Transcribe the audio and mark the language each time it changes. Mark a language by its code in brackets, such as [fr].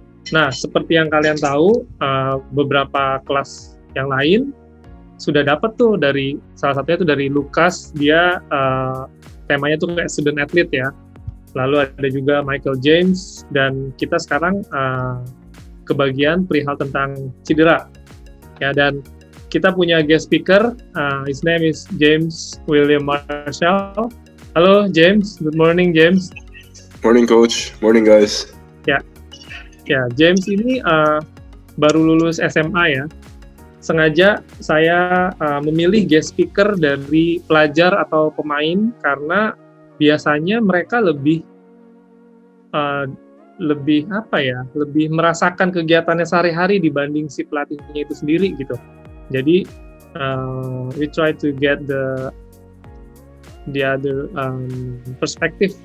[id] Nah, seperti yang kalian tahu, beberapa kelas yang lain sudah dapat tuh dari, salah satunya tuh dari Lukas, dia temanya tuh kayak student athlete ya. Lalu ada juga Michael James, dan kita sekarang kebagian perihal tentang cedera. Ya, dan kita punya guest speaker, [en] his name is James William Marshall. Halo James, good morning James. Morning coach, morning guys. [id] Ya, James ini baru lulus SMA ya. Sengaja saya memilih guest speaker dari pelajar atau pemain karena biasanya mereka lebih lebih merasakan kegiatannya sehari-hari dibanding si pelatihnya itu sendiri gitu. Jadi [en] we try to get the other perspective.